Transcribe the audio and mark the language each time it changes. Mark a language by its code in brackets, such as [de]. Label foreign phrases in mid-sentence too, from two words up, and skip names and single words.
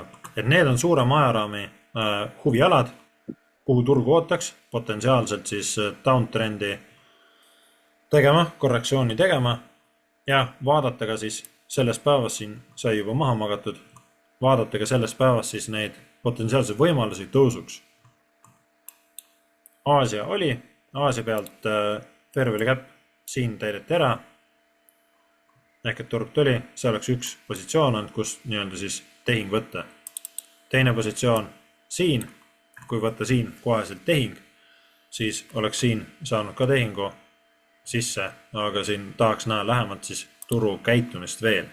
[et] Et need on suurem ajaraami huvialad, kuhu turgu ootaks, potentsiaalselt siis downtrendi tegema, korrektsiooni tegema ja vaadata ka siis selles päevas siin sai juba maha magatud, vaadata ka selles päevas siis neid potentsiaalseid võimalusi tõusuks. Aasia oli, Aasia pealt [en] fair value cap [et] siin täideti ära, ehk et turg tuli, see oleks üks positsioon olnud, kus nii-öelda siis tehing võtta. Teine positsioon siin, kui võtta siin koheselt tehing, siis oleks siin saanud ka tehingu sisse, aga siin tahaks näha lähemalt siis turu käitumist veel.